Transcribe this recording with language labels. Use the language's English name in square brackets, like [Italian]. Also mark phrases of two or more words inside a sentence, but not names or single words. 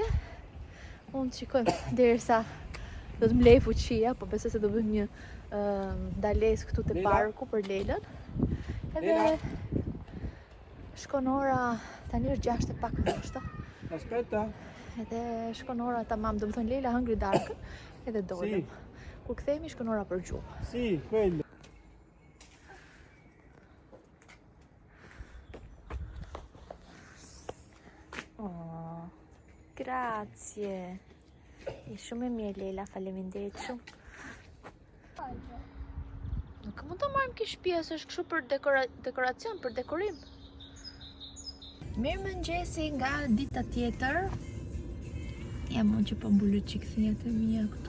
[Albanian] Unë shikojmë derisa do të mlej fuqia, po besoj se do bëjmë një dalesë këtu te parku për Leilën. Edhe shkon ora, tani është 6 e pak ndoshta. [Italian] Aspetta. [Albanian] Edhe shkon ora tamam, do të thonë Leila hëngri darkën, edhe dolëm. Kur kthehemi shkon ora për gjumë. [Italian] Si, quello. Oh, grazie. [Albanian] Je shumë e mirë Leila, faleminderit shumë. Nuk mund të marrim kish pjesë, është kështu për dekoracion, për dekorim. Mirë mëngjesi nga dita tjetër. Ja mund që po mbulur çik thjet e mia këtu.